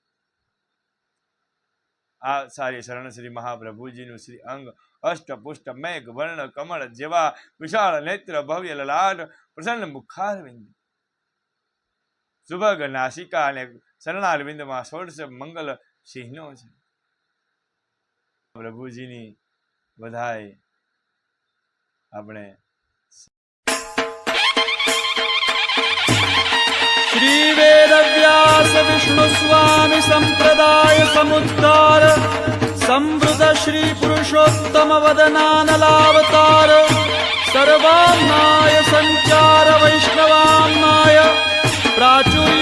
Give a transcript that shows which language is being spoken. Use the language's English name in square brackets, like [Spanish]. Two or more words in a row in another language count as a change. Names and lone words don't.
[Gujarati] આ સારી શરણ શ્રી મહાપ્રભુજીનું શ્રી અંગ અષ્ટપુષ્ટ મેઘ વર્ણ કમળ જેવા વિશાળ નેત્ર, ભવ્ય લલાટ, પ્રસન્ન મુખારવિંદ, સુભગ નાસિકા અને શરણારવિંદમાં ષોડશ મંગલ ચિહ્નો છે। પ્રભુજીની વધાય આપણે [Sanskrit] श्री वेद व्यास विष्णु स्वामी संप्रदाय समुद्धार संवृत श्री पुरुषोत्तम वदनानलावतार सर्वाम्नाय संचार वैष्णवाम्नाय प्राचुर्य